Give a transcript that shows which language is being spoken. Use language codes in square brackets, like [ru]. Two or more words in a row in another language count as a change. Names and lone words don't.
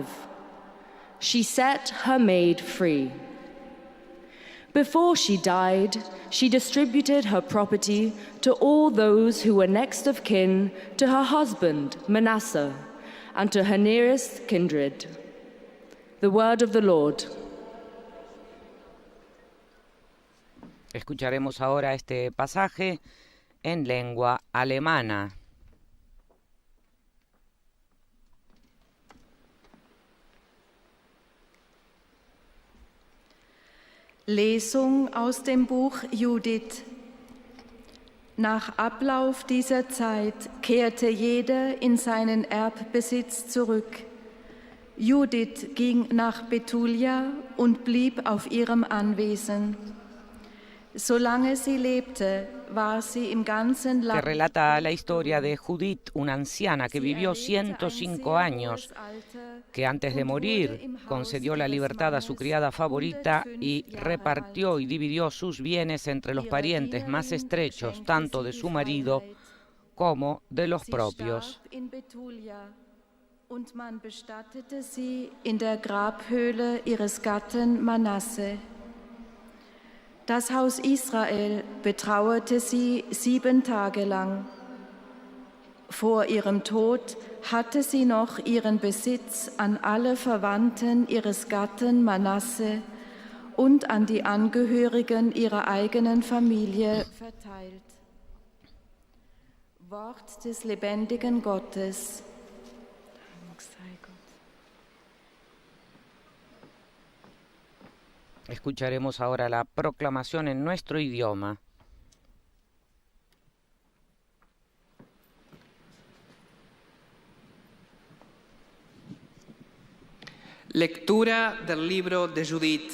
[en] She set her maid free. Before she died, she distributed her property to all those who were next of kin to her husband, Manasseh, and to her nearest kindred. The word of the Lord. [es] Escucharemos ahora este pasaje en lengua alemana. [de] Lesung aus dem Buch Judith. Nach Ablauf dieser Zeit kehrte jeder in seinen Erbbesitz zurück. Judith ging nach Bethulia und blieb auf ihrem Anwesen. Solange sie lebte, war sie im ganzen [es] Que [de] Land. [es] relata la historia de Judith, una anciana que vivió 105 años, que antes de morir concedió la libertad a su criada favorita y repartió y dividió sus bienes entre los parientes más estrechos, tanto de su marido como de los propios. [de] Und man bestattete sie in der Grabhöhle ihres Gatten Manasse. Das Haus Israel betrauerte sie 7 Tage lang. Vor ihrem Tod hatte sie noch ihren Besitz an alle Verwandten ihres Gatten Manasse und an die Angehörigen ihrer eigenen Familie verteilt. Wort des lebendigen Gottes. [es] Escucharemos ahora la proclamación en nuestro idioma. Lectura del libro de Judith.